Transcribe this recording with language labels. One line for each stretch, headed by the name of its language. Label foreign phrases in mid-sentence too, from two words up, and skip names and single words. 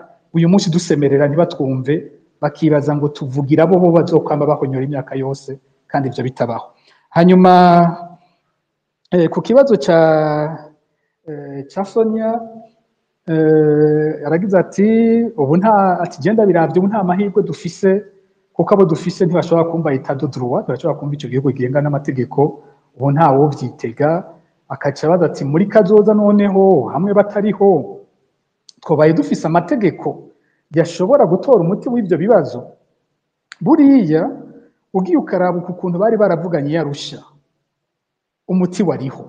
Rundi: Uyu munsi dusemerera ntibatwumve, bakibaza ngo tuvugira bo bazokwamba bahonyora imyaka yose, kandi ivyo bitabaho. Hanyuma ku kibazo ca Sonia, aragize ati ubu genda biravye, ubu nta mahirwe dufise, kuko abo dufise ntibashobora kumva
French: état de droit,
Rundi: ntibashobora kumva ico gihugu kigenga n'amategeko, ubu ntawo vyitega. Akaca baza ati muri kazoza noneho hamwe batariho twobaye dufise amategeko yashobora gutora umuti w'ivyo bibazo. Buriya ugiye ukaraba ukuntu bari baravuganye yarusha, umuti wariho.